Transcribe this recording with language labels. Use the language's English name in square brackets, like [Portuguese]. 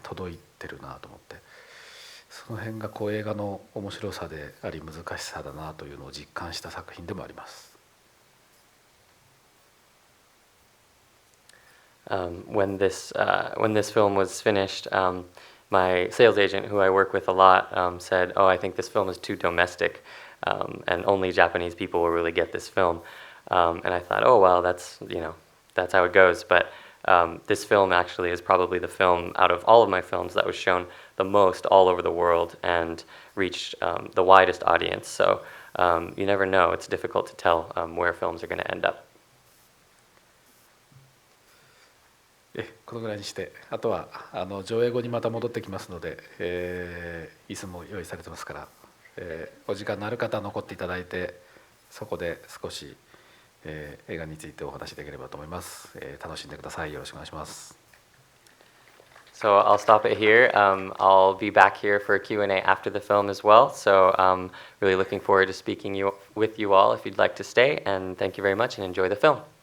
[Japanese] 届いてるなと思って、その辺が映画の面白さであり難しさだなというのを実感した作品でもあります。 [English] When this film was finished, my sales agent, who I work with a lot, said, "Oh, I think this film is too domestic, and only Japanese people will really get this film." And I thought, "Oh, well, that's how it goes." But this film actually is probably the film out of all of my films that was shown the most all over the world and reached the widest audience. So you never know; it's difficult to tell where films are going to end up. [Japanese] このぐらいにして、あとは上映後にまた戻ってきますので、椅子も用意されてますから、お時間のある方は残っていただいて、そこで少し、映画についてお話しできればと思います。楽しんでください。よろしくお願いします。 [English] So I'll stop it here. I'll be back here for a Q&A after the film as well. So I'm really looking forward to speaking with you all if you'd like to stay. And thank you very much and enjoy the film.